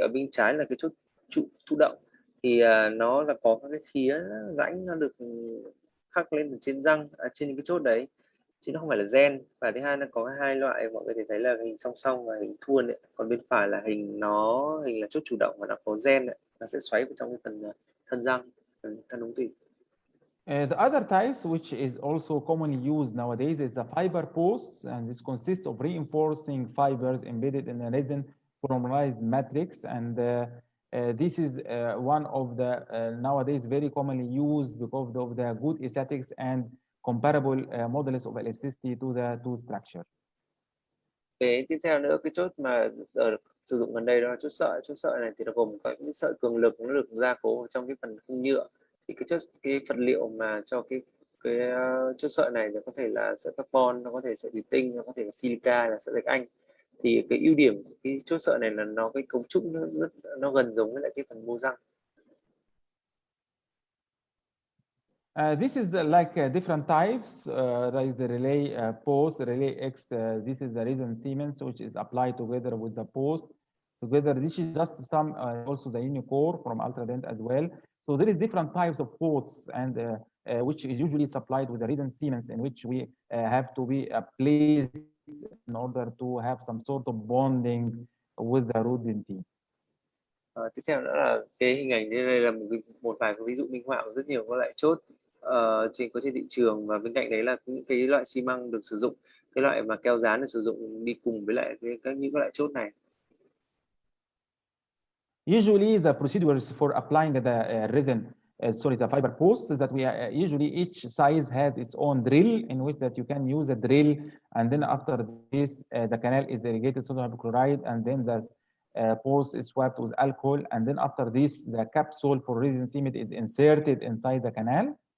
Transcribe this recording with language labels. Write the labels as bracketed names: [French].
[Vietnamese] Thì ở bên trái là cái chốt thụ động, thì nó là có cái phía rãnh nó được khắc lên trên răng, trên cái chốt đấy, chứ nó không phải là gen. Và thứ hai nó có hai loại, mọi người thấy là hình song song và hình thuôn ấy. Còn bên phải là hình là chốt chủ động và nó có gen ấy. Nó sẽ xoáy vào trong cái phần thân răng, thân ống tủy. [English] The other types, which is also commonly used nowadays, is the fiber pose, and this consists of reinforcing fibers embedded in a resin formalized matrix. And this is one of the nowadays very commonly used because of the good aesthetics and comparable modulus of elasticity to the two structure. [Vietnamese] Cái tiếp theo nữa, cái chốt mà sử dụng gần đây đó là chốt sợi này thì nó gồm có những sợi cường lực, nó được gia cố trong cái phần khung nhựa. Thì cái vật liệu mà cho cái chốt sợi này nó có thể là sợi carbon, nó có thể sợi thủy tinh, nó có thể là silica, là sợi gạch Anh. Thì cái ưu điểm của cái chốt sợi này là nó cái cấu trúc nó gần giống với lại cái phần mô răng. [English] This is like different types, like the relay post, relay X. This is the resin cement, which is applied together with the post. Together, this is just some also the unicore from Ultradent as well. So there is different types of posts, and which is usually supplied with the resin cements, in which we have to be placed in order to have some sort of bonding with the root dentine. [Vietnamese] Tiếp theo nữa là cái hình ảnh đây là một vài cái ví dụ minh họa của rất nhiều các loại chốt trên thị trường, và bên cạnh đấy là những cái loại xi măng được sử dụng, cái loại mà keo dán được sử dụng đi cùng với lại những loại chốt này. [English] Usually the procedures for applying the resin, the fiber posts, is that we usually each size has its own drill, in which that you can use a drill, and then after this the canal is irrigated sodium hypochlorite, and then the post is swabbed with alcohol, and then after this the capsule for resin cement is inserted inside the canal.